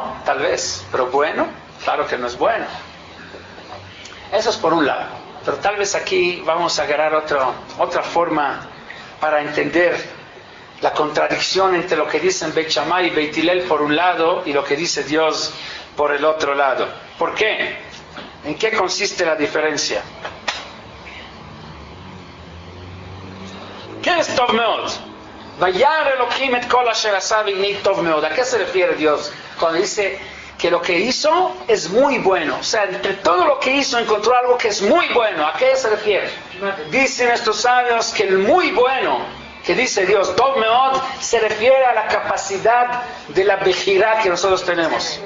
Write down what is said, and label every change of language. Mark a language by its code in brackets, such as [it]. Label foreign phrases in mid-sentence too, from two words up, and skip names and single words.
[es] Tal vez, pero bueno, claro que no es bueno. Eso es por un lado, pero tal vez aquí vamos a agarrar otra forma para entender la contradicción entre lo que dicen Beit Shammai y Beit Hillel por un lado y lo que dice Dios por el otro lado. ¿Por qué? ¿En qué consiste la diferencia? ¿Qué es [he] טוב מאוד? וירא אלהים את כל אשר עשה והנה טוב מאד. [es] ¿A qué se refiere Dios cuando dice que lo que hizo es muy bueno? O sea, entre todo lo que hizo encontró algo que es muy bueno. ¿A qué se refiere? Dicen estos sabios que el muy bueno que dice Dios, [he] טוב מאוד, [es] se refiere a la capacidad de la bejirá que nosotros tenemos.